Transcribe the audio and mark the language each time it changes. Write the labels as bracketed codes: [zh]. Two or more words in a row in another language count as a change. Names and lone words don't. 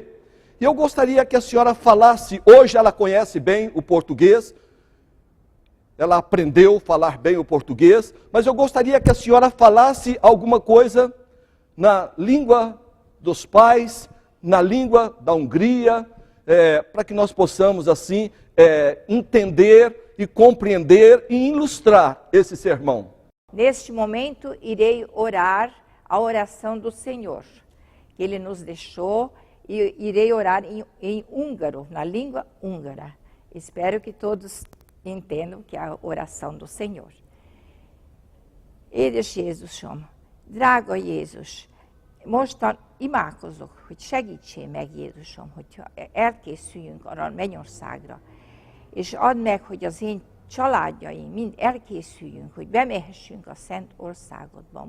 [pt] E eu gostaria que a senhora falasse, hoje ela conhece bem o português, ela aprendeu a falar bem o português, mas eu gostaria que a senhora falasse alguma coisa na língua dos pais, na língua da Hungria, para que nós possamos assim entender e compreender e ilustrar esse sermão. Neste momento irei orar a oração do Senhor, que Ele nos deixou, e irei orar em húngaro, na língua húngara. Espero que todos entendam que é a oração do Senhor. [hu] Édes Jézusom, drága Jézus, mostan imádkozok, hogy segítsél meg Jézusom, hogy elkészüljünk arra a mennyországra, és add meg, hogy az én családjaim mind elkészüljünk, hogy bemehessünk a Szent Országodban.